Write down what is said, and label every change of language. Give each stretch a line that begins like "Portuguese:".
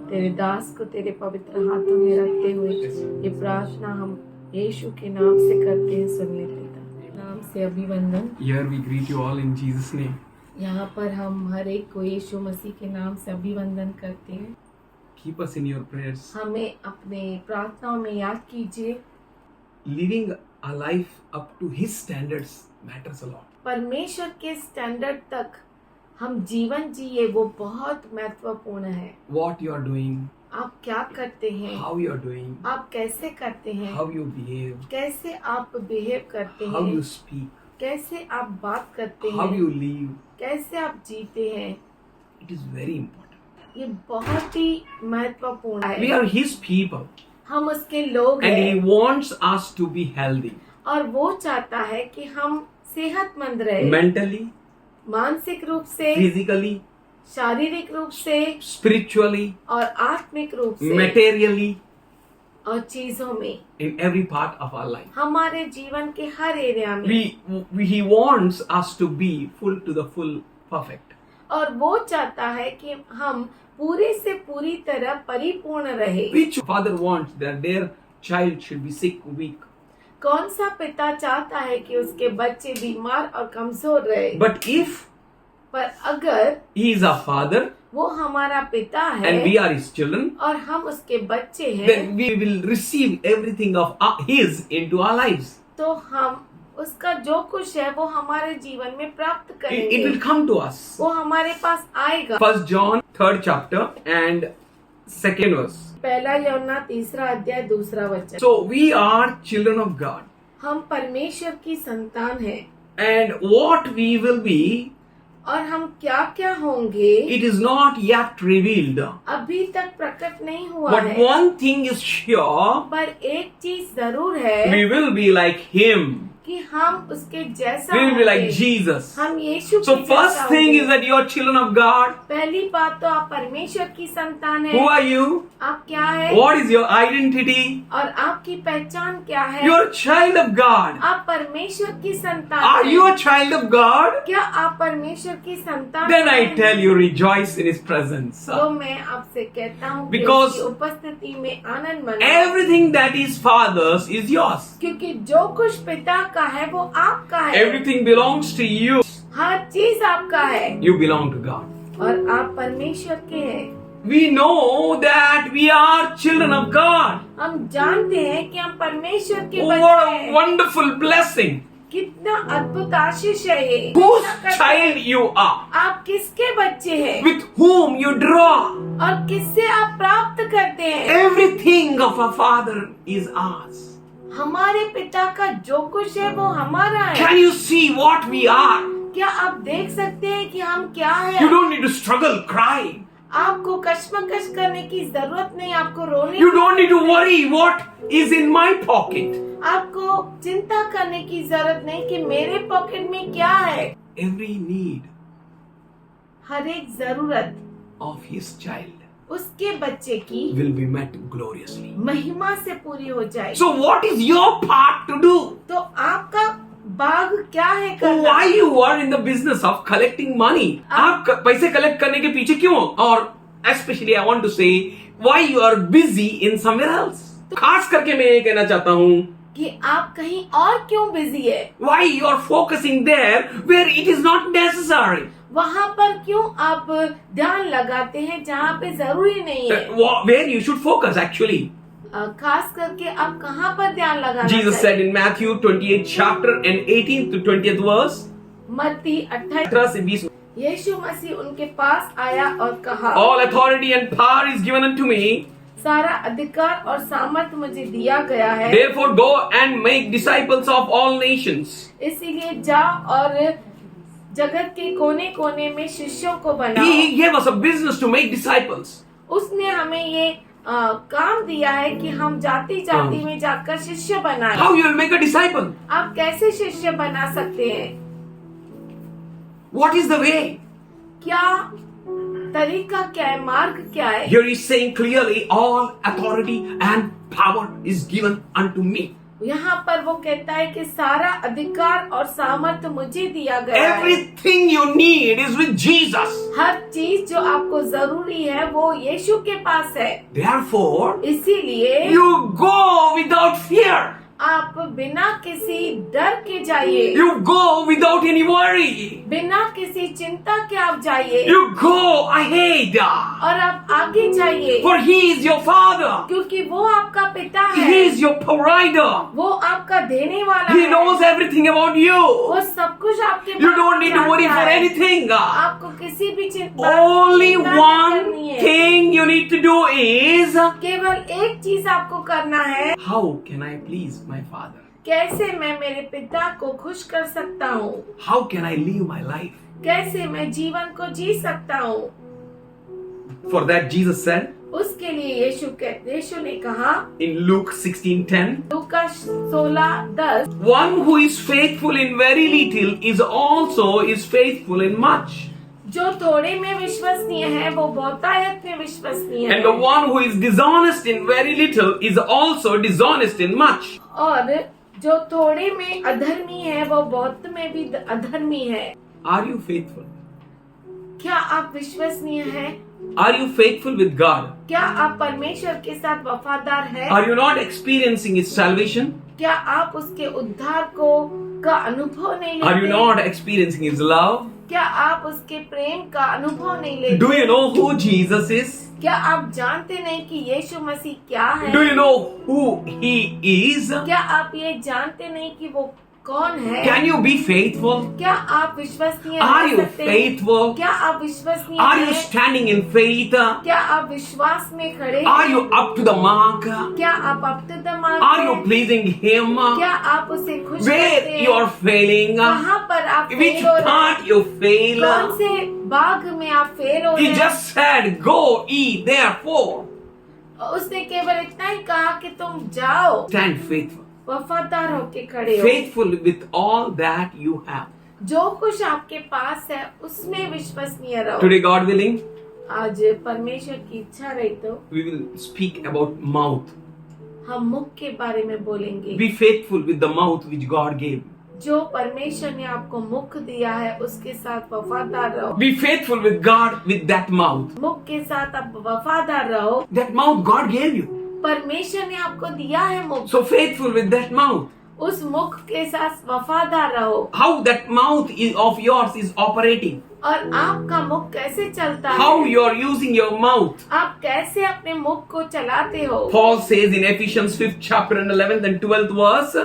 Hindi: तेरे दास को तेरे पवित्र हाथों में रखते हुए ये प्रार्थना हम यीशु के नाम से करते हैं। सुन ले पिता, नाम से अभिवंदन।
English: Here we greet you all in Jesus' name.
Hindi: यहाँ पर हम हर एक को यीशु मसीह के नाम से अभिवंदन करते हैं।
English: Keep us in your prayers.
Hindi: हमें अपने प्रार्थनाओं में याद कीजिए।
English: Living a life up to His standards matters a lot.
Hindi: परमेश्वर के स्टैंडर्ड तक हम जीवन जिए वो बहुत महत्वपूर्ण है।
English: What you are doing,
Hindi: आप क्या करते हैं,
English: how you are doing,
Hindi: आप कैसे करते हैं,
English: how you behave,
Hindi: कैसे आप बिहेव करते
English: how you
Hindi: हैं,
English: speak,
Hindi: कैसे आप बात करते
English: how
Hindi: हैं,
English: you live.
Hindi: कैसे आप जीते हैं,
English: It is very important.
Hindi: ये बहुत ही महत्वपूर्ण
English: We
Hindi: है।
English: are His people
Hindi: हम उसके लोग
English: and He
Hindi: हैं
English: wants us to be healthy.
Hindi: और वो चाहता है कि हम सेहतमंद रहे,
English: Mentally,
Hindi: मानसिक रूप से,
English: physically,
Hindi: शारीरिक रूप से
English: spiritually,
Hindi: और आत्मिक रूप से
English: materially,
Hindi: और चीजों में,
English: in every part of our life.
Hindi: हमारे जीवन के हर एरिया में।
English: He wants us to be full to the full perfect.
Hindi: और वो चाहता है कि हम पूरे से पूरी तरह परिपूर्ण रहे।
English: Which father wants that their child should be sick, weak?
Hindi: कौन सा पिता चाहता है कि उसके बच्चे बीमार और कमजोर रहे?
English: But if
Hindi: पर अगर
English: He is our father
Hindi: वो हमारा पिता है
English: and we are His children,
Hindi: और हम उसके बच्चे हैं,
English: then we will receive everything of His into our lives.
Hindi: तो हम उसका जो कुछ है वो हमारे जीवन में प्राप्त
English: It
Hindi: करेंगे।
English: will come to us.
Hindi: वो हमारे पास आएगा।
English: 1 John 3rd chapter and 2nd verse.
Hindi: पहला यूहन्ना 3रा अध्याय 2रा वचन।
English: So we are children of God,
Hindi: हम परमेश्वर की संतान हैं
English: and what we will be,
Hindi: और हम क्या क्या होंगे
English: it is not yet revealed.
Hindi: अभी तक प्रकट नहीं हुआ
English: But
Hindi: है।
English: one thing is sure,
Hindi: पर एक चीज जरूर है
English: we will be like Him.
Hindi: कि हम उसके जैसा
English: We will be like
Hindi: होंगे।
English: Jesus.
Hindi: हम यीशु
English: So
Hindi: के
English: first
Hindi: जैसा
English: thing
Hindi: होंगे।
English: is that you are children of God.
Hindi: पहली बात तो आप परमेश्वर की संतान
English: Who
Hindi: है।
English: are you?
Hindi: आप क्या है
English: What is your identity?
Hindi: और आपकी पहचान क्या है?
English: You are a child of God.
Hindi: आप परमेश्वर की संतान
English: Are
Hindi: हैं।
English: you a child of God?
Hindi: क्या आप परमेश्वर की संतान
English: Then I
Hindi: हैं?
English: tell you, rejoice in His presence.
Hindi: तो मैं आपसे कहता हूँ कि
English: Because
Hindi: उसकी उपस्थिति में आनंद मनाओ।
English: Everything that is Father's is yours.
Hindi: क्योंकि जो कुछ पिता का है वो आपका है।
English: Everything belongs to you.
Hindi: हर चीज आपका है
English: You belong to God.
Hindi: और आप परमेश्वर के हैं।
English: We know that we are children of God.
Hindi: हम जानते हैं कि हम परमेश्वर के
English: Oh,
Hindi: बच्चे
English: what a
Hindi: हैं।
English: wonderful blessing.
Hindi: कितना अद्भुत आशीष है ये।
English: Whose child you are,
Hindi: आप किसके बच्चे हैं
English: with whom you draw.
Hindi: और किससे आप प्राप्त करते हैं?
English: Everything of our Father is ours.
Hindi: हमारे पिता का जो कुछ है वो हमारा है।
English: Can you see what we are?
Hindi: क्या आप देख सकते हैं कि हम क्या
English: You
Hindi: हैं?
English: don't need to struggle, cry.
Hindi: आपको कश्मकश करने की जरूरत नहीं, आपको रोने
English: You
Hindi: की
English: don't need to
Hindi: जरूरत
English: worry what is in my pocket.
Hindi: नहीं, आपको चिंता करने की जरूरत नहीं कि मेरे पॉकेट में क्या है।
English: Every need
Hindi: हर एक जरूरत
English: of His child
Hindi: उसके बच्चे की
English: will be met gloriously.
Hindi: महिमा से पूरी हो जाएगी।
English: So what is your part to do?
Hindi: तो आपका बाग क्या है
English: Oh,
Hindi: करना?
English: why you are in the business of collecting money?
Hindi: आप पैसे कलेक्ट करने के पीछे क्यों? और
English: especially I want to say why you are busy in somewhere else.
Hindi: खास करके मैं ये कहना चाहता हूँ कि आप कहीं और क्यों बिजी है?
English: why you are focusing there where it is not necessary.
Hindi: वहाँ पर क्यों आप ध्यान लगाते हैं जहाँ पे जरूरी नहीं है?
English: Where you should focus actually.
Hindi: खास करके आप कहाँ पर ध्यान लगाना
English: Jesus said in Matthew 28th chapter and 18th to 20th verse.
Hindi: मत्ती 28 18 से 20. यीशु मसीह उनके पास आया और कहा,
English: All authority and power is given unto me.
Hindi: सारा अधिकार और सामर्थ मुझे दिया गया है,
English: Therefore go and make disciples of all nations.
Hindi: इसीलिए जा और जगत के कोने कोने में शिष्यों को बनाओ।
English: He gave us a business to make disciples.
Hindi: उसने हमें ये काम दिया है कि हम जाति जाति में जाकर शिष्य बनाए।
English: How you will make a disciple?
Hindi: आप कैसे शिष्य बना सकते हैं?
English: What is the way?
Hindi: क्या तरीका क्या है, मार्ग क्या है?
English: Here he is saying clearly, all authority and power is given unto me.
Hindi: यहाँ पर वो कहता है कि सारा अधिकार और सामर्थ्य मुझे दिया गया है।
English: Everything you need is with Jesus.
Hindi: हर चीज जो आपको जरूरी है वो यीशु के पास है।
English: Therefore,
Hindi: इसीलिए
English: you go without fear.
Hindi: आप बिना किसी डर के जाइए,
English: You go without any worry.
Hindi: बिना किसी चिंता के आप जाइए
English: You go ahead.
Hindi: और आप आगे जाइए,
English: For He is your Father.
Hindi: क्योंकि वो आपका पिता
English: He
Hindi: है,
English: is your provider.
Hindi: वो आपका देने वाला
English: He
Hindi: है,
English: knows everything about you.
Hindi: वो सब कुछ आपके
English: You
Hindi: बारे
English: don't
Hindi: में
English: need to worry
Hindi: जानता
English: for
Hindi: है।
English: anything.
Hindi: आपको किसी भी चिंता
English: Only
Hindi: चिंता नहीं
English: one
Hindi: करनी है।
English: thing you need to do is,
Hindi: केवल एक चीज आपको करना है,
English: how can I please my Father?
Hindi: कैसे मैं मेरे पिता को खुश कर सकता हूँ,
English: How can I live my life?
Hindi: कैसे मैं जीवन को जी सकता हूँ।
English: For that Jesus said
Hindi: उसके लिए यीशु ने कहा
English: in Luke 16:10,
Hindi: Luka 16:10,
English: one who is faithful in very little is faithful in much.
Hindi: जो थोड़े में विश्वसनीय है वो बहुतायत में विश्वसनीय
English: And the
Hindi: है,
English: one who is dishonest in very little is also dishonest in much.
Hindi: और जो थोड़े में अधर्मी है वो बहुत में भी अधर्मी है।
English: Are you faithful?
Hindi: क्या आप विश्वसनीय हैं?
English: Are you faithful with God?
Hindi: क्या आप परमेश्वर के साथ वफादार हैं?
English: Are you not experiencing His salvation?
Hindi: क्या आप उसके उद्धार का अनुभव नहीं
English: Are you
Hindi: लेते?
English: not experiencing His love?
Hindi: क्या आप उसके प्रेम का अनुभव नहीं लेते?
English: Do you know who Jesus is?
Hindi: क्या आप जानते नहीं कि यीशु मसीह क्या है?
English: Do you know who He is?
Hindi: क्या आप ये जानते नहीं कि वो कौन है?
English: Can you be faithful?
Hindi: क्या आप विश्वसनीय
English: Are
Hindi: रह
English: you
Hindi: सकते हैं?
English: faithful?
Hindi: क्या आप विश्वसनीय
English: Are you
Hindi: हैं?
English: standing in faith?
Hindi: क्या आप विश्वास में खड़े
English: Are
Hindi: हैं?
English: you up to the mark?
Hindi: क्या आप
English: up to the mark Are you
Hindi: हैं?
English: pleasing Him?
Hindi: क्या आप उसे खुश
English: Where
Hindi: करते
English: you
Hindi: हैं?
English: are failing?
Hindi: कहाँ पर आप
English: Which
Hindi: फेल हो रहे हैं?
English: part you fail?
Hindi: कौन से भाग में आप फेल हो रहे
English: He
Hindi: हैं?
English: just said, go ye therefore.
Hindi: उसने केवल इतना ही कहा कि तुम जाओ,
English: Stand faithful.
Hindi: वफादार होके खड़े हो,
English: Faithful with all that you have.
Hindi: जो कुछ आपके पास है उसमें विश्वसनीय रहो।
English: Today, God willing,
Hindi: आज परमेश्वर की इच्छा रही तो
English: we will speak about mouth.
Hindi: हम मुख के बारे में बोलेंगे।
English: Be faithful with the mouth which God gave.
Hindi: जो परमेश्वर ने आपको मुख दिया है उसके साथ वफादार रहो।
English: Be faithful with God with that mouth.
Hindi: मुख के साथ आप वफादार रहो।
English: That mouth God gave you.
Hindi: परमेश्वर ने आपको दिया है मुख,
English: So faithful with that mouth.
Hindi: उस मुख के साथ वफादार रहो।
English: How that mouth of yours is operating.
Hindi: और आपका मुख कैसे चलता
English: How
Hindi: है?
English: you are using your mouth.
Hindi: आप कैसे अपने मुख को चलाते हो?
English: Paul says in Ephesians 5th chapter and 11th and 12th verse,